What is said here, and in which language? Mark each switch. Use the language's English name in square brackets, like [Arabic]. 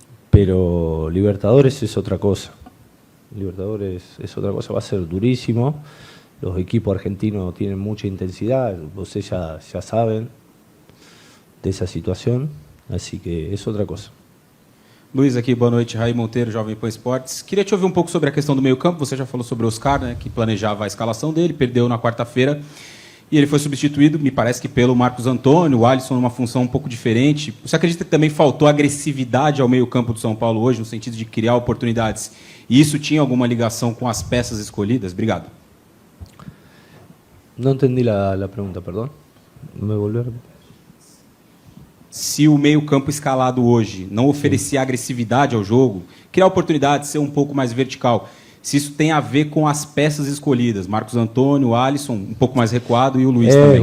[Spanish] Pero Libertadores es otra cosa. Libertadores es otra cosa, va a ser durísimo. Los equipos argentinos tienen mucha intensidad, ustedes ya saben de esa situación, así que es otra cosa. [Portuguese] Luiz aqui, boa noite. Raí Monteiro, Jovem Pan Esportes. Queria te ouvir um pouco sobre a questão do meio-campo. Você já falou sobre o Oscar, né, que planejava a escalação dele, perdeu na quarta-feira e ele foi substituído, me parece que pelo Marcos Antônio, o Alisson numa função um pouco diferente. Você acredita que também faltou agressividade ao meio-campo do São Paulo hoje, no sentido de criar oportunidades? E isso tinha alguma ligação com as peças escolhidas? Obrigado. [Spanish] No entendí la pregunta, perdón. ¿Me volvió a repetir? [Portuguese] Se o meio-campo escalado hoje não oferecia agressividade ao jogo, criar oportunidades, ser um pouco mais vertical, se isso tem a ver com as peças escolhidas, Marcos Antônio, o Alisson, um pouco mais recuado, [Spanish] y Luis también.